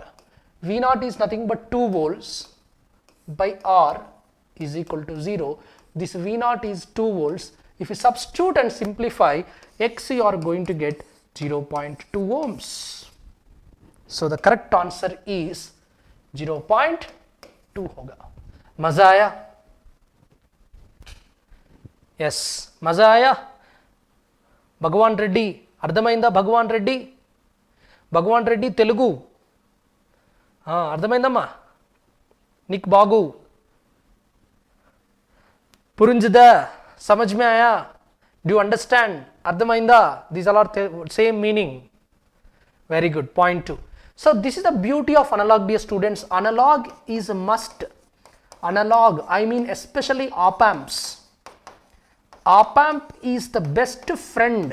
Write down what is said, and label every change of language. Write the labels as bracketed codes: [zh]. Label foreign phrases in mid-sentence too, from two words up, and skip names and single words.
[en] V naught is nothing but 2 volts by R is equal to 0. This V naught is 2 volts. If you substitute and simplify x, you are going to get 0.2 ohms. So the correct answer is 0.2 होगा. [hi] मजा आया? Yes, मजा आया? [te] भगवान रेड्डी అర్థమైందా? భగవాన్ రెడ్డి, భగవాన్ రెడ్డి తెలుగు అర్థమైందమ్మా? [ta] நீக்கு பாகு புரிஞ்சதா? [hi] समझ में आया? [en] Do you understand? అర్థమైందా? These all are same meaning. Very good. Point 2. So this is the beauty of analog, dear students. Analog is a must. Analog, I mean especially op amps. Op amp is the best friend.